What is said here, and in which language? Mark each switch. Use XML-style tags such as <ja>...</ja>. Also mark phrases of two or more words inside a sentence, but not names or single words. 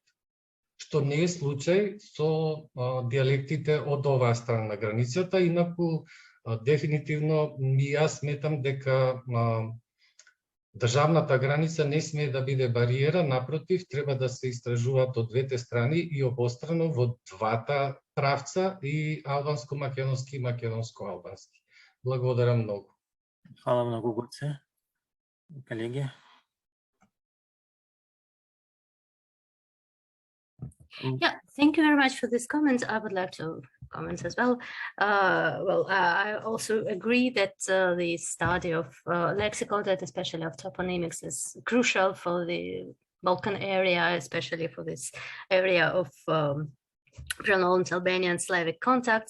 <mk>Што не е случај со диалектите од оваа страна на границата, инаку дефинитивно јас сметам дека државната граница не смее да биде бариера, напротив, треба да се истражуваат од двете страни и обострано во двата правца, и албанско-македонски и македонско-албански. Благодарам многу. Хвала многу, Гоце. Колеги.</mk> <en>Yeah, thank you very much for this comment. I would like to comment as well. I also agree that the study of lexical data, especially of toponymics, is crucial for the Balkan area, especially for this area of pronounced Albanian and Slavic contacts.</en>